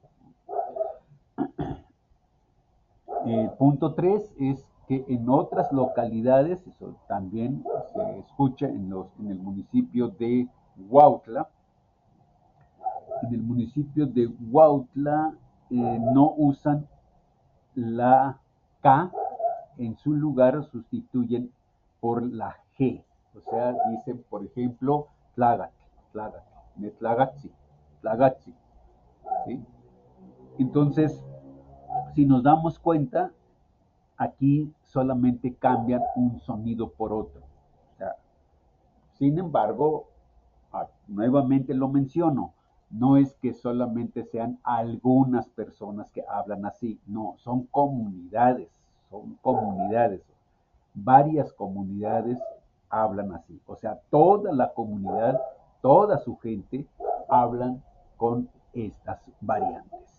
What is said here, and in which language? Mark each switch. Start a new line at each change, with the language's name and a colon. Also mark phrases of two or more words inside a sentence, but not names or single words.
Spanish: Punto 3 es que en otras localidades, eso también se escucha en el municipio de Huautla. En el municipio de Huautla no usan la K, en su lugar sustituyen por la G. O sea, dicen, por ejemplo,
Nahuatl languages: tlagat, tlagat, netlagatzi, tlagatzi.
Spanish: ¿Sí? Entonces, si nos damos cuenta, aquí solamente cambian un sonido por otro. O sea, sin embargo, nuevamente lo menciono, no es que solamente sean algunas personas que hablan así, no, son comunidades, varias comunidades hablan así, o sea, toda la comunidad, toda su gente hablan con estas variantes.